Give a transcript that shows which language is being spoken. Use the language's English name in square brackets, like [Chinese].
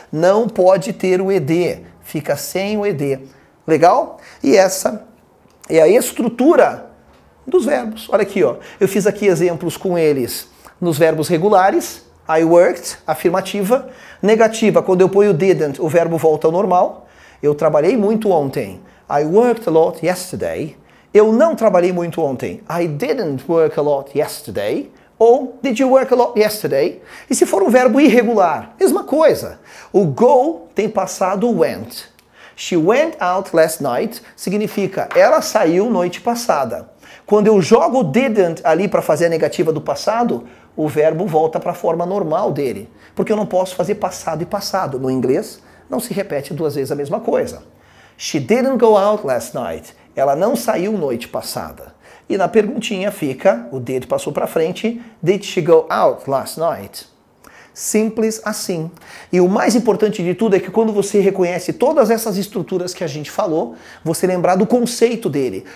[Portuguese] Não pode ter o ed, fica sem o ed. Legal? E essa é a estrutura dos verbos. Olha aqui, eu fiz aqui exemplos com eles nos verbos regulares. [English] I worked, [Portuguese] afirmativa. Negativa, quando eu ponho didn't, o verbo volta ao normal. Eu trabalhei muito ontem. [English] I worked a lot yesterday. [Portuguese] Eu não trabalhei muito ontem. [English] I didn't work a lot yesterday. Ou, did you work a lot yesterday? [Portuguese] E se for um verbo irregular? Mesma coisa. O go tem passado went. [English] She went out last night [Portuguese] significa ela saiu noite passada. Quando eu jogo didn't ali para fazer a negativa do passado, o verbo volta para a forma normal dele. Porque eu não posso fazer passado e passado. No inglês, não se repete duas vezes a mesma coisa. [English] She didn't go out last night. [Portuguese] Ela não saiu noite passada. E na perguntinha fica, o did passou para frente, [English] did she go out last night? [Portuguese] Simples assim. E o mais importante de tudo é que quando você reconhece todas essas estruturas que a gente falou, você lembrar do conceito dele.